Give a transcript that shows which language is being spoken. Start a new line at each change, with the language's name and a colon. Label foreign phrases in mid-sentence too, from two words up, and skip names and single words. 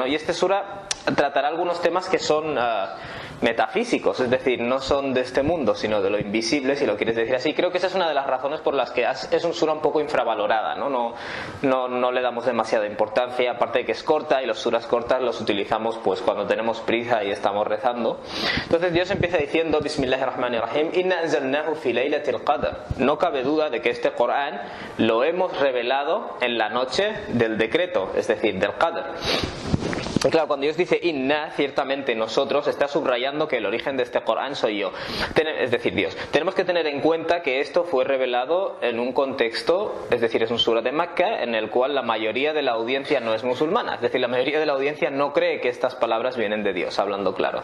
Spanish: Y este sura tratará algunos temas que son metafísicos, es decir, no son de este mundo, sino de lo invisible, si lo quieres decir así. Creo que esa es una de las razones por las que es un sura un poco infravalorada, ¿no? No le damos demasiada importancia, aparte de que es corta, y los suras cortas los utilizamos pues cuando tenemos prisa y estamos rezando. Entonces Dios empieza diciendo:
Arabic: بسم الله الرحمن الرحيم، إنا أنزلناه في ليلة القدر.
Spanish: No cabe duda de que este Corán lo hemos revelado en la noche del decreto, es decir, del Qadr. Y claro, cuando Dios dice inna, ciertamente nosotros, está subrayando que el origen de este Corán soy yo, es decir, Dios. Tenemos que tener en cuenta que esto fue revelado en un contexto, es decir, es un sura de Mecca, en el cual la mayoría de la audiencia no es musulmana, es decir, la mayoría de la audiencia no cree que estas palabras vienen de Dios, hablando claro.